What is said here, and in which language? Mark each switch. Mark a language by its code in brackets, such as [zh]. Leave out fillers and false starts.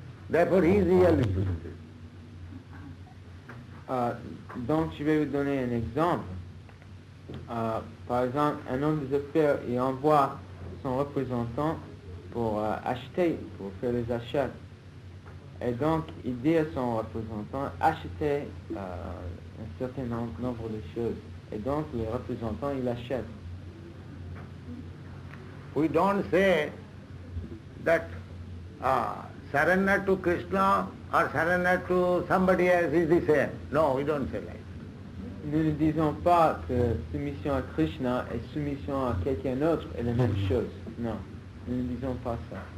[en] Therefore he is real representative. [fr] Donc je vais vous donner un exemple. Par exemple, un homme des affaires, il envoie son représentant pour acheter, pour faire les achats. Et donc, il dit à son représentant, achetez un certain nombre de choses. Et donc, le représentant, il achète. [en] We don't say that surrender to Krishna or surrender to somebody else is the same. No, we don't say like that. [fr] Nous ne disons pas que soumission à Krishna et soumission à quelqu'un d'autre est la même chose. Non, nous ne disons pas ça.